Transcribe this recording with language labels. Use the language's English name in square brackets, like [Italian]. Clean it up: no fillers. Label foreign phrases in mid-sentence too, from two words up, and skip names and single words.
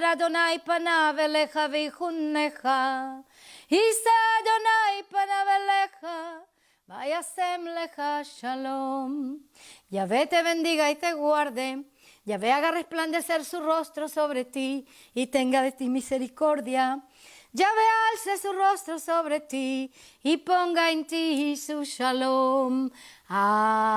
[Hebrew] אדוני פניו אליך ויחנך, ישא אדוני פניו אליך, וישם לך שלום. [Spanish] Yahvé te bendiga y te guarde. Yahvé haga resplandecer su rostro sobre ti y tenga de ti misericordia. Yahvé alce su rostro sobre ti y ponga en ti su shalom. Amén.